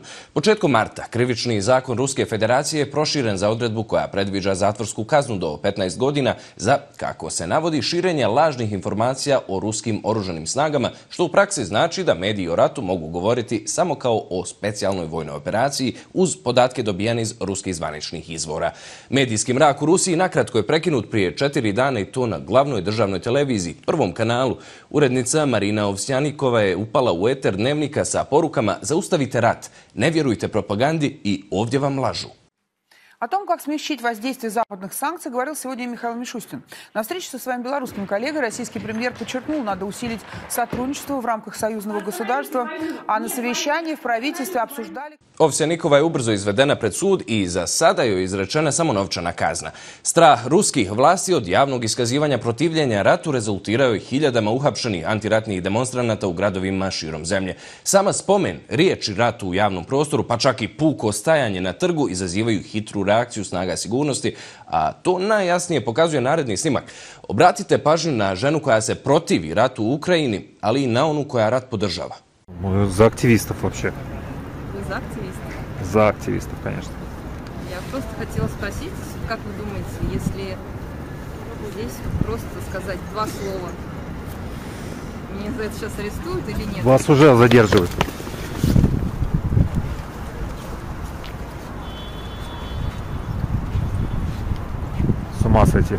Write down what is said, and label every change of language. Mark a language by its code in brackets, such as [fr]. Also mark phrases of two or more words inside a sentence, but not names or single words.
[bs] Početkom marta krivični zakon Ruske federacije je proširen za odredbu koja predviđa zatvorsku kaznu do 15 godina za, kako se navodi, širenje lažnih informacija o ruskim oružanim snagama, što u praksi znači da mediji o ratu mogu govoriti samo kao o specijalnoj vojnoj operaciji uz podatke dobijane iz ruskih zvaničnih izvora. Medijski mrak u Rusiji nakratko je prekinut prije 4 dana i to na glavnoj državnoj televiziji, Prvom kanalu. Urednica Marina Ovsjanikova je upala u eter dnevnika sa porukama "Zaustavite rat, ne vjerujte propagandi i ovdje vam lažu". [ru] О том, как смягчить воздействие западных санкций, говорил сегодня Михаил Мишустин. На встрече со своим белорусским коллегой российский премьер подчеркнул, надо усилить сотрудничество в рамках союзного государства, а на совещании в правительстве обсуждали... [bs] Ovsjanikova je ubrzo izvedena pred sud i za sada joj je izrečena samo novčana kazna. Strah ruskih vlasti od javnog iskazivanja protivljenja ratu rezultirao je hiljadama uhapšenih antiratnih demonstranata u gradovima širom zemlje. Sama spomen riječi ratu u javnom prostoru, pa čak i puko stajanje na trgu, izazivaju hitru reakciju snaga sigurnosti, a to najjasnije pokazuje naredni snimak. Obratite pažnju na ženu koja se protivi ratu u Ukrajini, ali i na onu koja rat podržava. [ru] За активистов вообще. За активистов? За активистов, конечно. Я просто хотела спросить, как вы думаете, если здесь просто сказать 2 слова, меня за это сейчас арестуют или нет? Вас уже задерживают. С ума сойти.